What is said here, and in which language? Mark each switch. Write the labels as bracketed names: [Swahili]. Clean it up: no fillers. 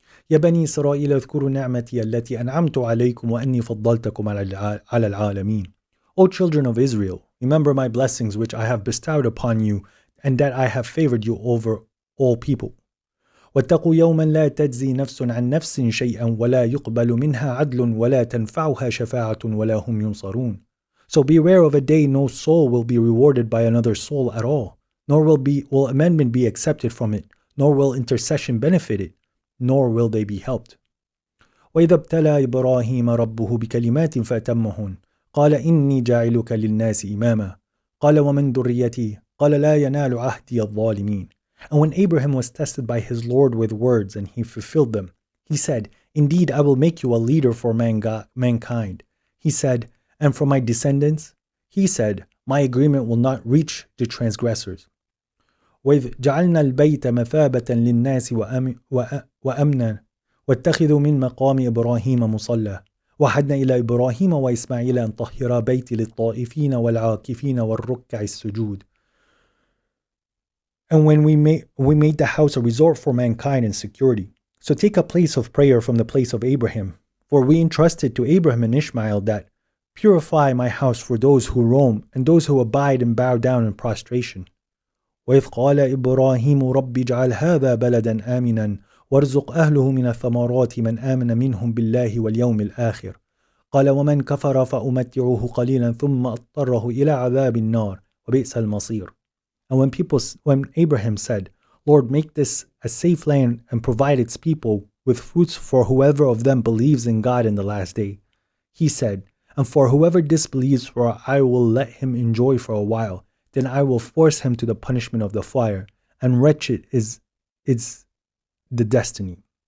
[Arabic] يا بني إسرائيل اذكروا نعمتي التي أنعمت عليكم وأني فضلتكم على العالمين. [English] O children of Israel, remember my blessings which I have bestowed upon you, and that I have favored you over all people. [Arabic] واتقوا يوما لا تجزي نفس عن نفس شيئا ولا يقبل منها عدل ولا تنفعها شفاعة ولا هم ينصرون. [English] So beware of a day no soul will be rewarded by another soul at all, nor will amendment be accepted from it, nor will intercession benefit it, nor will they be helped. [Arabic] وإذا ابتلى إبراهيم ربه بكلمات فأتمهن قال إني جاعلك للناس إماما قال ومن ذريتي قال لا ينال عهدي الظالمين. [English] And when Abraham was tested by his Lord with words and he fulfilled them, he said, Indeed, I will make you a leader for mankind. He said, and for my descendants? He said, my agreement will not reach the transgressors. [Arabic] وإذ جعلنا البيت مثابة للناس وأمنا واتخذوا من مقام إبراهيم مصلى وعهدنا إلى إبراهيم وإسماعيل أن طهرا بيتي للطائفين والعاكفين والركع السجود. [English] And when we made the house a resort for mankind and security. So take a place of prayer from the place of Abraham. For we entrusted to Abraham and Ishmael that purify my house for those who roam and those who abide and bow down in prostration. [Arabic] وإذ قال إبراهيم رب اجعل هذا بلدا آمنا وارزق أهله من الثمرات من آمن منهم بالله واليوم الآخر قال ومن كفر فأمتعه قليلا ثم أضطره إلى عذاب النار وبئس المصير. [English] And when Abraham said, Lord, make this a safe land and provide its people with fruits for whoever of them believes in God in the last day, he said, and for whoever disbelieves, for I will let him enjoy for a while, then I will force him to the punishment of the fire, and wretched is the destiny.